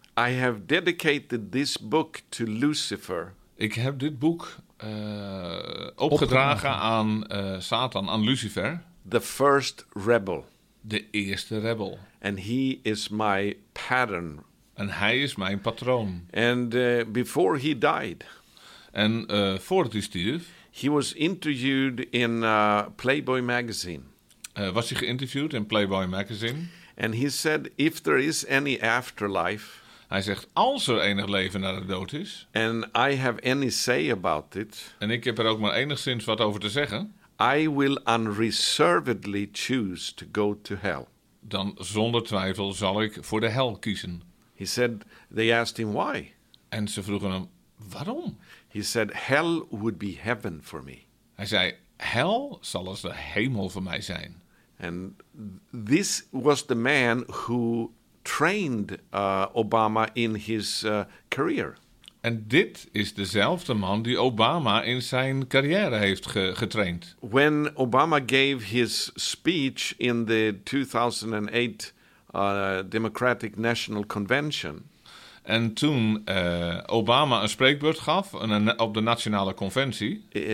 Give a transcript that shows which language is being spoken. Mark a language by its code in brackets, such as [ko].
[en] I have dedicated this book to Lucifer. [nl] Ik heb dit boek opgedragen aan Satan, aan Lucifer. [en] The first rebel. [nl] De eerste rebel. [en] And he is my pattern. [nl] En hij is mijn patroon. [en] And before he died. [nl] En voordat hij stierf. [en] He was interviewed in Playboy magazine. [nl] Was hij geïnterviewd in Playboy magazine? [en] And he said, if there is any afterlife. [nl] Hij zegt, als er enig leven na de dood is. [en] And I have any say about it. [nl] En ik heb er ook maar enigszins wat over te zeggen. [en] I will unreservedly choose to go to hell. [nl] Dan zonder twijfel zal ik voor de hel kiezen. [en] He said, they asked him why. [nl] En ze vroegen hem, waarom? [en] He said, hell would be heaven for me. [nl] Hij zei, hel zal als de hemel voor mij zijn. [en] And this was the man who trained Obama in his career. [nl] En dit is dezelfde man die Obama in zijn carrière heeft getraind. [en] When Obama gave his speech in the 2008 Democratic National Convention. [nl] En toen Obama een spreekbeurt gaf op de nationale conventie.